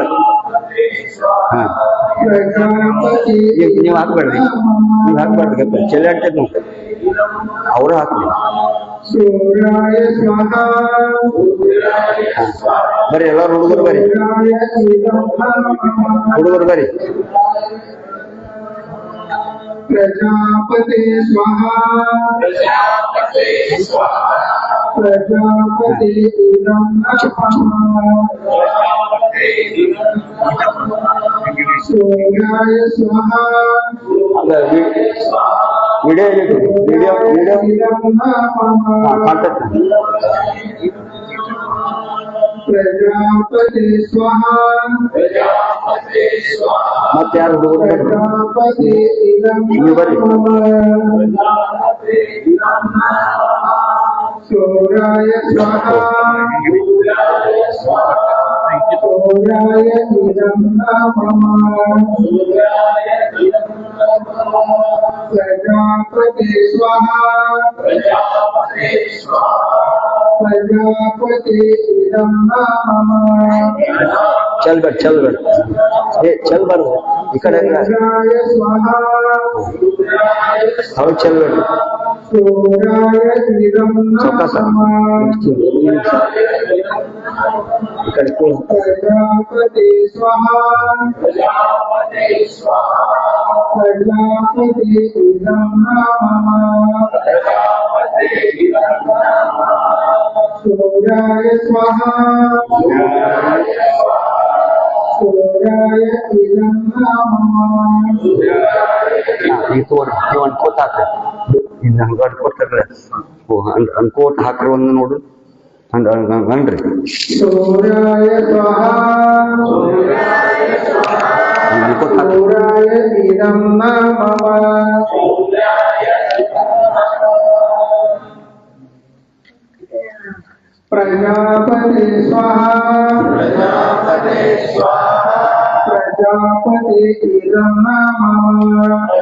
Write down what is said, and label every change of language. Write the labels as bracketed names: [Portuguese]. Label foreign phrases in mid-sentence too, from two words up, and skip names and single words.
[Kannada] ಹಾ ನೀವು ಹಾಕ್ಬೇಡ್ರಿ, ಚೆಲ್ಲಿ ಅಂಟದ್ ನಾವು ಅವರು ಹಾಕ್ಲಿ. ಬರ್ರಿ ಎಲ್ಲಾರು ಹುಡುಗರು ಬರ್ರಿ. [Sanskrit] ಪ್ರಜಾಪತಿ ಸ್ವಾಹಾ. ಪ್ರಜಾಪತಿ ಇದಂ ಸೂರ್ಯಾಯ ಸ್ವಾಹಾ. [Kannada] ವಿಡಿಯೋ [Sanskrit] ಪ್ರಜಾಪತಿ ಸ್ವಾಹಾ. [Kannada] ಮತ್ತೆ ಯಾರು ಹುಡುಗರು [Sanskrit] ಪ್ರಜಾಪತಿ ಇದಂ ಸೂರ್ಯಾಯ ಸ್ವಾಹಾ. ಸೂರ್ಯಾಯ ಇದಂ ನಮಃ. ಪ್ರಜಾಪತಿ ಸ್ವಾಹಾ. ಪ್ರಜಾಪತಿ ಇದಂ ನಮಃ. [Kannada] ಚಲ್ಬೇಡ ಚಲ್ಬಾರ್ದು ಈ ಕಡೆ [Sanskrit] ಸೂರ್ಯಾಯ ಸ್ವಾಹಾ. [Kannada] ಅವ್ರು ಚಲ್ಬೇಡ. [Sanskrit] ಸೂರ್ಯಾಯ ಇದಂ ನಮಃ. [Kannada] ಈ ಕಡೆ [Sanskrit] ಪ್ರಜಾಪತಿ ಸ್ವಾಹಾ. ಪ್ರಜಾಪತಿ ಇದಂ ನಮಃ. ಸೂರ್ಯಾಯ ಸ್ವಾಹಾ. ಸೂರ್ಯಾಯ ಇದಂ ನಮಃ. [Kannada] ನೀವು ಅನ್ಕೋತ ಹಾಕ್ರಿ. ಇನ್ನು ಹಂಗ ಅನ್ಕೋತಾರ ಅನ್ಕೋತ ಹಾಕ್ರಿ. ಒಂದು ನೋಡು ಹಂಗನ್ರಿ. [Sanskrit] ಸೂರ್ಯಾಯ ಸ್ವಾಹಾ. [Kannada] ಅನ್ಕೋತ ಹಾಕ್ರಿ. [Sanskrit] ಸೂರ್ಯಾಯ ಇದಂ ನಮಃ. ಪ್ರಜಾಪತಿ ಸ್ವಾಹಾ. ಪ್ರಜಾಪತಿ ಇದಂ ನಮಃ.